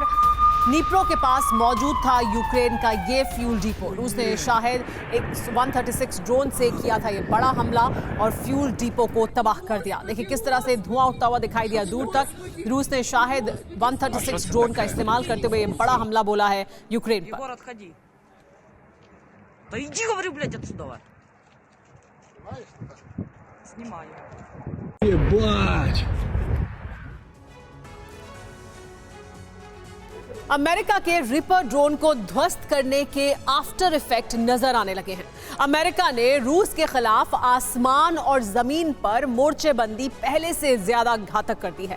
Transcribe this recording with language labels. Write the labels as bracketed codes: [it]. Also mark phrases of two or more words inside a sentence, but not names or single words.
[hi] नीप्रो के पास मौजूद था यूक्रेन का ये [en] fuel depot. [hi] रूस ने शायद एक 136 ड्रोन से किया था ये बड़ा हमला और [en] fuel depot [hi] को तबाह कर दिया। देखिए किस तरह से धुआं उठता हुआ दिखाई दिया दूर तक। रूस ने शायद 136 ड्रोन का इस्तेमाल करते हुए ये बड़ा हमला बोला है यूक्रेन पर। [ru] Да иди, говорю, блядь, отсюда. Снимаю. Ебать! [hi] अमेरिका के रिपर ड्रोन को ध्वस्त करने के [en] after effect [hi] नजर आने लगे हैं। अमेरिका ने रूस के खिलाफ आसमान और जमीन पर मोर्चेबंदी पहले से ज्यादा घातक कर दी है।